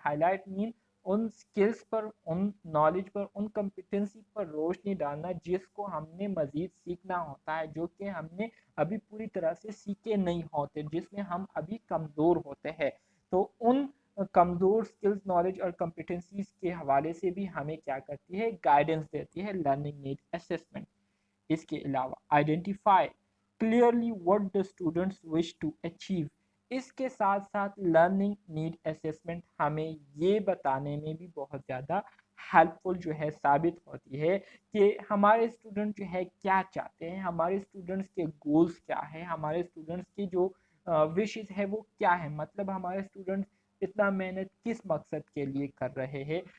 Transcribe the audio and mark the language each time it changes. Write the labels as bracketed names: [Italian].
[Urdu] High light main in skills per, in knowledge per, in competency پر روشنی ڈالنا جس کو ہم نے مزید سیکھنا ہوتا ہے, جو کہ ہم نے ابھی پوری طرح سے سیکھے نہیں ہوتے, جس میں ہم ابھی کمزور ہوتے ہیں. تو ان کمزور سکلز نالج اور کمپیٹنسیز کے حوالے سے بھی ہمیں کیا کرتی ہے گائیڈنس دیتی ہے لرننگ نیڈ اسیسمنٹ. اس کے علاوہ identify clearly [English] what the students wish to achieve. [Urdu] اس کے ساتھ ساتھ لرننگ نیڈ اسیسمنٹ ہمیں یہ بتانے میں بھی بہت زیادہ ہیلپ فل جو ہے ثابت ہوتی ہے کہ ہمارے اسٹوڈنٹ جو ہے کیا چاہتے ہیں, ہمارے اسٹوڈنٹس کے گولز کیا ہے, ہمارے اسٹوڈنٹس کی جو وشز ہے وہ کیا ہے, مطلب ہمارے اسٹوڈنٹس اتنا محنت کس مقصد کے لیے کر رہے ہیں.